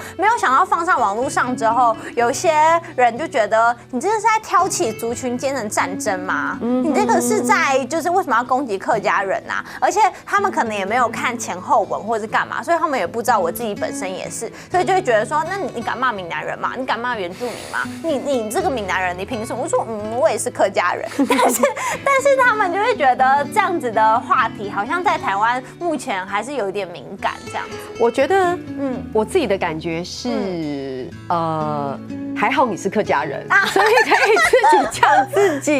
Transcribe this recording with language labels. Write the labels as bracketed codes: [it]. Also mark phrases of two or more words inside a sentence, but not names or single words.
[zh] 沒有想到放上網絡上之後，有些人就覺得你這是在挑起族群間的戰爭嗎？你這個是在就是為什麼要攻擊客家人啊？而且他們可能也沒有看前後文或者是幹嘛，所以他們也不知道我自己本身也是，所以就會覺得說，那你敢罵閩南人嗎？你敢罵原住民嗎？你這個閩南人你憑什麼？我說我也是客家人，但是他們就會覺得這樣子的話題好像在台灣目前還是有一點敏感這樣子。我覺得我自己的感覺是還好你是客家人，所以可以自己講自己。